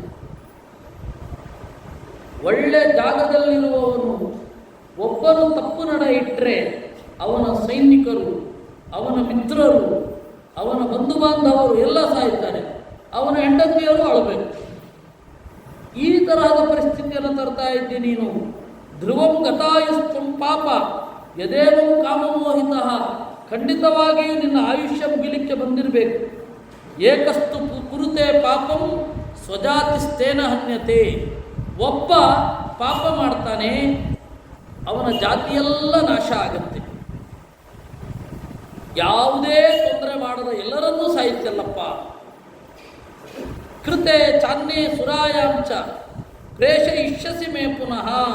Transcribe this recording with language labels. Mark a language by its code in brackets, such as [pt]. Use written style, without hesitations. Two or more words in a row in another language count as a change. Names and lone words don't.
[kn] ಒಳ್ಳೆ ಜಾಗದಲ್ಲಿರುವವನು ಒಬ್ಬನು ತಪ್ಪು ನಡೆ ಇಟ್ಟರೆ ಅವನ ಸೈನಿಕರು, ಅವನ ಮಿತ್ರರು, ಅವನ ಬಂಧು ಬಾಂಧವರು ಎಲ್ಲ ಸಾಯ್ತಾರೆ. ಅವನ ಹೆಂಡತಿಯರು ಅಳಬೇಕು. ಈ ತರಹದ ಪರಿಸ್ಥಿತಿಯನ್ನು ತರ್ತಾ ಇದ್ದಿ ನೀನು. [sa] ಧ್ರುವಂ ಗತಾಯುಸ್ತ್ವಂ ಪಾಪ ಯದೇವಂ ಕಾಮಮೋಹಿತ. [kn] ಖಂಡಿತವಾಗಿಯೂ ನಿನ್ನ ಆಯುಷ್ಯ ಮುಗಿಲಿಕ್ಕೆ ಬಂದಿರಬೇಕು. [sa] ಏಕಸ್ತು ಕುರುತೆ ಪಾಪಂ ಸ್ವಜಾತಿಸ್ತೇನ ಹನ್ಯತೆ. [kn] ಒಬ್ಬ ಪಾಪ ಮಾಡ್ತಾನೆ, ಅವನ ಜಾತಿಯೆಲ್ಲ ನಾಶ ಆಗುತ್ತೆ. ಯಾವುದೇ ತೊಂದರೆ ಮಾಡದ ಎಲ್ಲರನ್ನೂ ಸಾಯಿತಲ್ಲಪ್ಪ. [sa] ಕೃತೆ ಚಾನ್ಯೇ ಸುರಾಯಾಂಚ ಪ್ರೇಷಯಿಷ್ಯಸಿ ಮೇ ಪುನಃ.